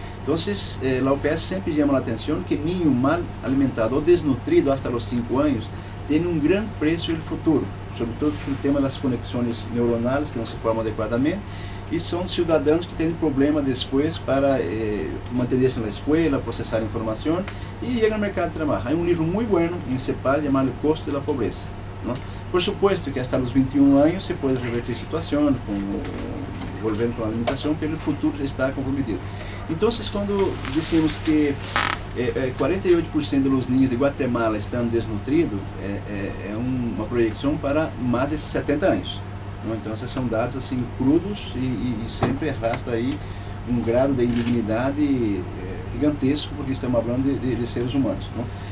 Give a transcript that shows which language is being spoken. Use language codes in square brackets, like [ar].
[pt] Então, a OPS sempre chama a atenção que ninho mal alimentado ou desnutrido até os 5 anos tem um grande preço no futuro, sobretudo no tema das conexões neuronais que não se formam adequadamente, e são cidadãos que têm problema depois para manter-se na escola, processar informação e chegar no mercado de trabalho. Há um livro muito [es] bueno [pt] em CEPAL chamado O Custo da Pobreza, não? [es] Por supuesto que hasta los 21 años se puede revertir situación, volviendo con la alimentación, pero el futuro está comprometido. Entonces, cuando decimos que 48% de los niños de Guatemala están desnutridos, [pt] é uma projeção para mais de 70 anos. Não? Então, são dados assim crudos e sempre arrasta aí um grado de indignidade gigantesco, porque estamos falando de seres humanos. Não?